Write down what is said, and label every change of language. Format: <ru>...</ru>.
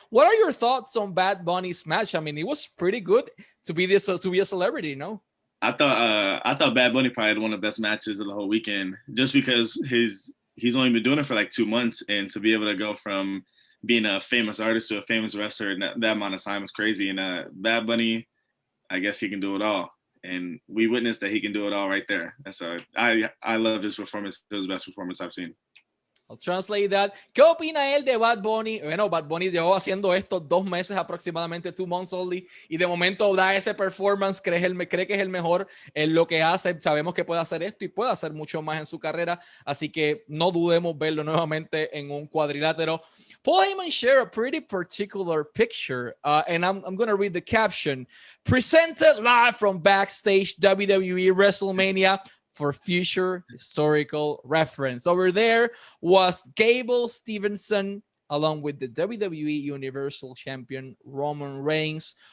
<en>What are your thoughts on Bad Bunny's match? I mean, it was pretty good to be a celebrity, no? I thought Bad Bunny probably had one of the best matches of the whole weekend, just because he's only been doing it for like 2 months, and to be able to go from being a famous artist to a famous wrestler in that amount of time is crazy. And Bad Bunny, I guess he can do it all, and we witnessed that he can do it all right there. And so I love his performance. It was the best performance I've seen. I'll translate that.</en> <es>¿Qué opina él de Bad Bunny? Bueno, Bad Bunny llevó haciendo esto 2 meses aproximadamente,</es> <en>2 months only,</en> <es>y de momento da ese performance, cree que es el mejor en lo que hace. Sabemos que puede hacer esto y puede hacer mucho más en su carrera, así que no dudemos verlo nuevamente en un cuadrilátero.</es> <en>Paul Heyman shared a pretty particular picture, and I'm going to read the caption. Presented live from backstage WWE WrestleMania for future historical reference. Over there was Gable Steveson along with the WWE Universal Champion Roman Reigns.</en>